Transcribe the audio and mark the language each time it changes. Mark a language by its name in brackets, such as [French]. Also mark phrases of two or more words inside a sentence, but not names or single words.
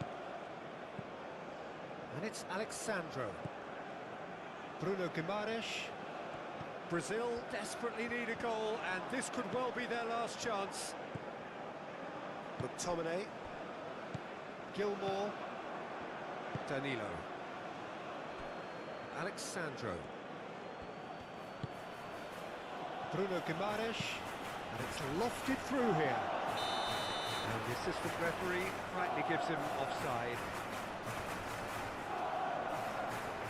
[English] And it's Alexandro. Bruno Guimaraes. Brazil desperately need a goal, and this could well be their last chance. McTominay. Gilmore. Danilo. Alexandro. Bruno Guimaraes. And it's lofted through here. And the assistant referee rightly gives him offside.